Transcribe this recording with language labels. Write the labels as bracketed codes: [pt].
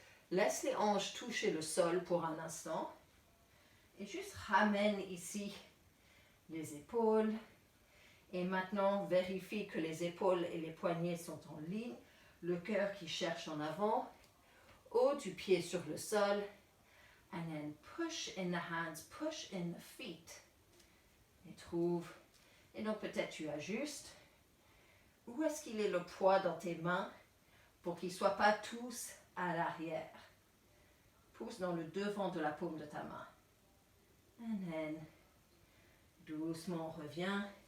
[fr] Laisse les hanches toucher le sol pour un instant. Et juste ramène ici les épaules. Et maintenant, vérifie que les épaules et les poignets sont en ligne. Le cœur qui cherche en avant. Haut du pied sur le sol. [en] And then push in the hands, push in the feet. [fr] Et trouve. Et donc peut-être tu ajustes. Où est-ce qu'il est le poids dans tes mains pour qu'ils ne soient pas tous à l'arrière. Pousse dans le devant de la paume de ta main. [en] And then, [fr] doucement on revient.